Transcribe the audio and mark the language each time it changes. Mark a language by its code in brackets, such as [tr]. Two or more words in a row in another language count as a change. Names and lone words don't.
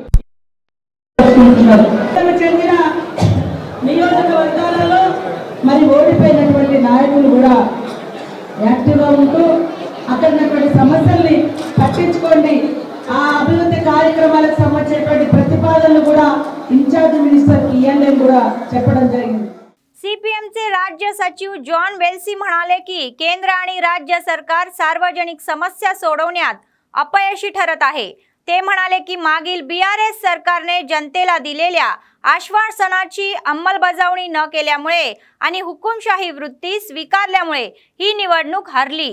[te] చెందిన నియోజకవర్గాలలో మరి ఓడిపోయినటువంటి నాయకులు కూడా యాక్టివ్గా ఉంటూ అక్కడ సమస్యల్ని పట్టించుకోండి, ఆ అభివృద్ధి కార్యక్రమాలకు సంబంధించినటువంటి ప్రతిపాదనలు కూడా [en] incharge minister [te] ఇవ్వాలని కూడా చెప్పడం జరిగింది. [mr] सीपीएमचे राज्य सचिव जॉन वेल्सी म्हणाले की केंद्र आणि राज्य सरकार सार्वजनिक समस्या सोडवण्यात अपयशी ठरत आहे. ते म्हणाले की मागील बीआरएस सरकारने जनतेला दिलेल्या आश्वासनाची अंमलबजावणी न केल्यामुळे आणि हुकुमशाही वृत्ती स्वीकारल्यामुळे ही निवडणूक हरली.